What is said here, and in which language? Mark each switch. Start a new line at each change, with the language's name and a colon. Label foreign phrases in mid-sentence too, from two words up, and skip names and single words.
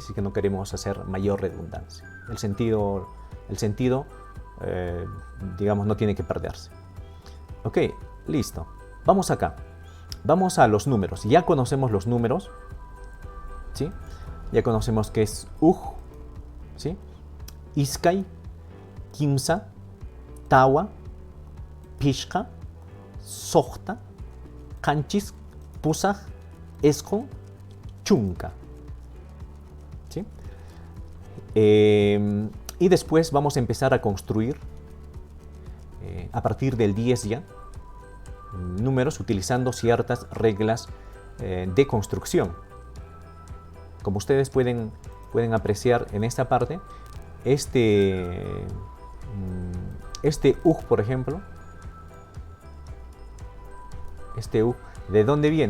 Spanish: Así que no queremos hacer mayor redundancia. El sentido, digamos, no tiene que perderse. Ok, listo. vamos acá. Vamos a los números. Ya conocemos los números, ¿sí? Ya conocemos que es uj, ¿sí?
Quechua: Iskay, kimsa, tawa, pishqa, soqta, qanchis, pusaq, esqun, chunka.
Spanish: ¿Sí? Y después vamos a empezar a construir a partir del 10 ya números utilizando ciertas reglas de construcción. Como ustedes pueden apreciar en esta parte, este uj, por ejemplo, este uj, ¿de dónde viene?